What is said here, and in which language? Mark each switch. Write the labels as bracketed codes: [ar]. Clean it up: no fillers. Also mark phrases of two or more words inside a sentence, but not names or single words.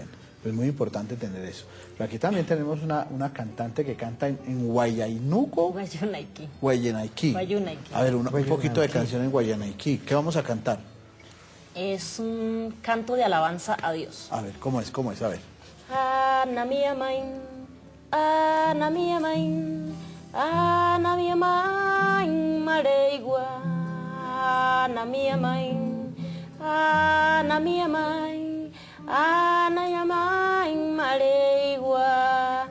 [es] Es muy importante tener eso. Pero aquí también tenemos una cantante que canta en Guayainuco. Guayanaikí. A ver, un poquito de canción en Guayanaikí. ¿Qué vamos a cantar? Es un canto de alabanza a Dios. A ver, ¿cómo es? A ver. [guc] Anamiamain, anamiamain, anamiamain, mareigua. Anamiamain, anamiamain, anamiamain, mareigua.